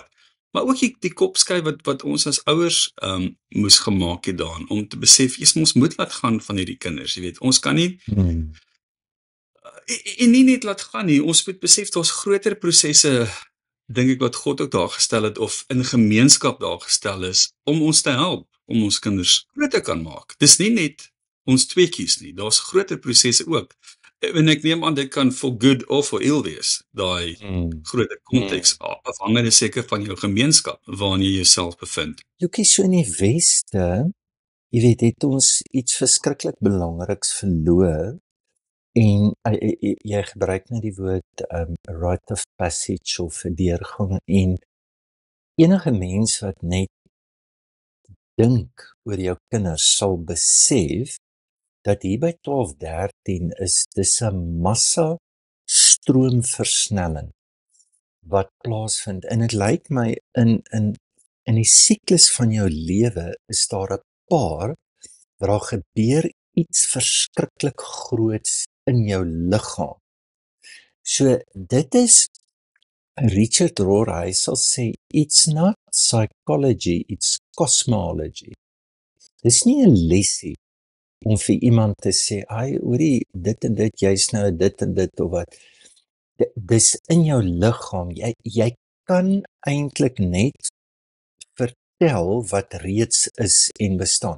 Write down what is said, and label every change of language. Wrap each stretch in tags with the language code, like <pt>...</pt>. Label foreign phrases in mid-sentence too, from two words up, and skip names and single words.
<af>Maar ook die kopskuif wat ons as ouers moes gemaak het daan, om te besef, ons moet laat gaan van hierdie kinders, jy weet, ons kan nie en nie net laat gaan nie, ons moet besef, daar's groter prosesse, dink ek wat God ook daar gestel het, of in gemeenskap daar gestel is, om ons te help, om ons kinders groot te kan maak. Dis nie net ons twee kies nie. Daar's groter prosesse ook. En ek neem aan dit kan</af> <en>for good</en> <af>of</af> <en>for ill</en> <af>wees, daai Mm. groter konteks, afhangende seker van jou gemeenskap waarin jy jouself bevind. Joekie, so in die Weste, jy weet, het ons iets verskriklik belangriks verloor en jy gebruik net die woord</af> <en>rite of passage</en> <af>of deurgang en enige mens wat net dink oor jou kinders sal besef dat hier by 12-13 is dis 'n massa stroomversnelling wat plaasvind en dit lyk my in die siklus van jou lewe is daar 'n paar waar daar gebeur iets verskriklik groots in jou liggaam. So dit is Richard Rohr, hy sal sê</af> <en>it's not psychology, it's cosmology.</en> <af>Dis nie 'n lesie om vir iemand te sê, "Ai, hoorie, dit en dit, jy's nou dit en dit of wat." Dis in jou liggaam. Jy kan eintlik net vertel wat reeds is en bestaan.</af>